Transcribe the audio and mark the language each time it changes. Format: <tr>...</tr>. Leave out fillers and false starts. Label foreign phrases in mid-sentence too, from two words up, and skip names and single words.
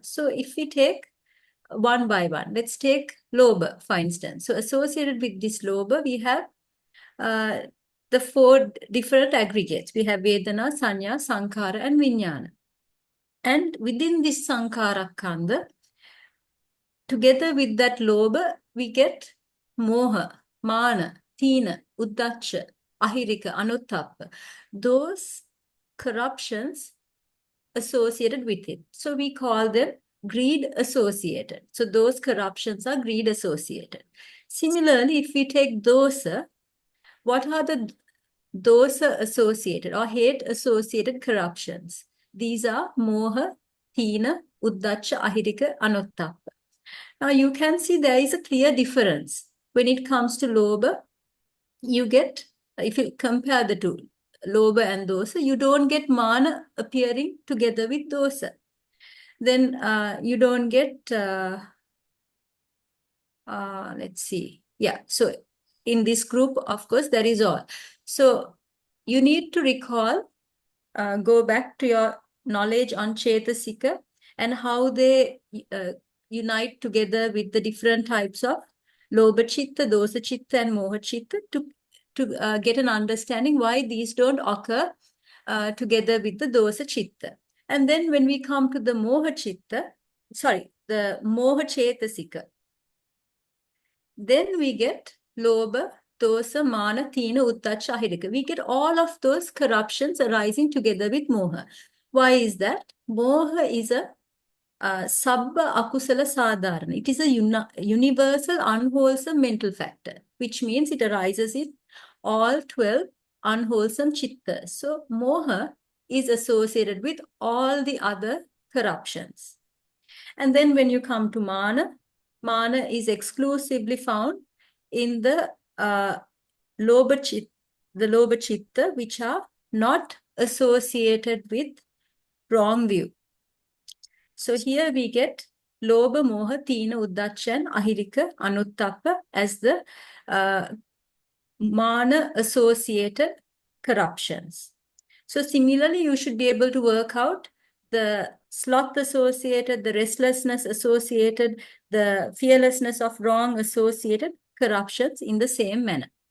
<en>So if we take one by one, let's take lobha, for instance. So associated with this lobha, we have the 4 different aggregates. We have</en> <pi>Vedana, Sanya, Sankhara,</pi> <en>and Vijnana. And within this</en> <pi>Sankhara Kanda,</pi> <en>together with that lobha, we get</en> <pi>moha, mana, tīna, uddacca, ahirika, anuttappa.</pi> <en>Those corruptions associated with it. So we call them greed associated. So those corruptions are greed associated. Similarly, if we take dosa, what are the dosa associated or hate associated corruptions? These are</en> <pi>moha, tīna, uddacca, ahirika, anuttappa.</pi> <en>Now you can see there is a clear difference. When it comes to lobha, you get, if you compare the 2, lobha and dosa, you don't get mana appearing together with dosa. Then you don't get, let's see. Yeah, so in this group, of course, that is all. So you need to recall, go back to your knowledge on Cetasika and how they unite together with the different types of</en> <pi>lobha chitta, dosa chitta,</pi> <en>and</en> <pi>moha chitta</pi> <en>to get an understanding why these don't occur together with the</en> <pi>dosa chitta.</pi> <en>And then when we come to the</en> <pi>moha chitta,</pi> <en>the</en> <pi>moha cetasika,</pi> <en>then we get</en> <pi>lobha, dosa, mana, tīna, uddacca, ahirika.</pi> <en>We get all of those corruptions arising together with moha. Why is that? Moha is a</en> <pi>sabba akusala sadharana.</pi> <en>It is a universal unwholesome mental factor, which means it arises in all 12 unwholesome chittas. So moha is associated with all the other corruptions. And then when you come to mana, mana is exclusively found in the</en> <pi>lobha chitta,</pi> <en>which are not associated with wrong view. So here we get</en> <pi>lobha, moha, tīna, uddacca,</pi> <en>and</en> <pi>ahirika, anuttappa</pi> <en>as the mana associated corruptions. So similarly, you should be able to work out the sloth associated, the restlessness associated, the fearlessness of wrong associated corruptions in the same manner.</en>